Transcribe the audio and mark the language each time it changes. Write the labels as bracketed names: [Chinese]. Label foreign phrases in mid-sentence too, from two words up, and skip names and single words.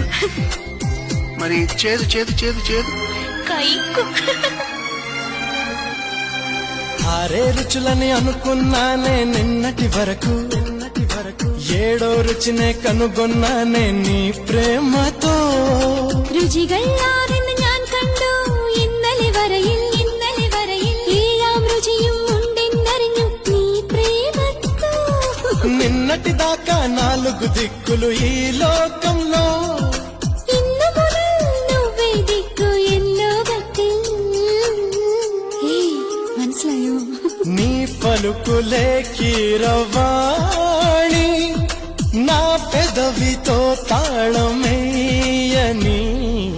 [Telugu] మరి చేదు చేదు చేదు చేదు కైకు. ఆరే రుచులని అనుకున్నానే నిన్నటి వరకు, ఏడో రుచినే కనుగొన్నానే నీ ప్రేమతో. [Malayalam] രുചികളാണെന്ന് ഞാൻ കണ്ടു ഇന്നലെ വരയിൽ, ഇന്നലെ വരയിൽ ഏഴാം രുചിയും ഉണ്ടെന്നറിഞ്ഞു നീ പ്രേമത്തോ. [Telugu] నిన్నటి దాకా నాలుగు దిక్కులు ఈ లోకంలో, [Malayalam] ഇന്നു മുതൽ [Telugu] నువ్వే దిక్కు ఎల్లో గట్టి. [Malayalam] മനസ്സിലായോ? [Telugu] నీ పలుకులే కీరవాణి, నా పెదవితో తాళమేయని.